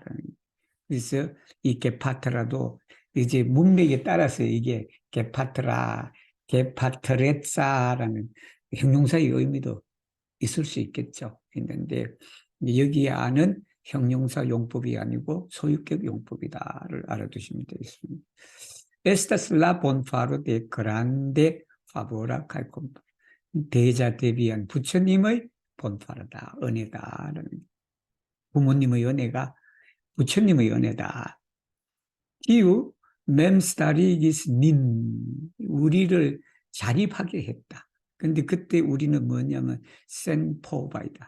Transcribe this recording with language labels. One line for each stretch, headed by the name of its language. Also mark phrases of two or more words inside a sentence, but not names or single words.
Korean: 그래서 이 게파트라도 이제 문맥에 따라서 이게 게파트라, 게파트레사라는 형용사의 의미도 있을 수 있겠죠. 있는데 여기에 아는 형용사 용법이 아니고 소유격 용법이다를 알아두시면 되겠습니다.
Esperanto: Estas la bonfaro de grande favora calcom.
Korean: 대자 대비한 부처님의 본파르다, 은혜다. 부모님의 은혜가 부처님의 은혜다. 이유
Esperanto: memstariigis nin
Korean: 우리를 자립하게 했다. 근데 그때 우리는 뭐냐면 센포바이다.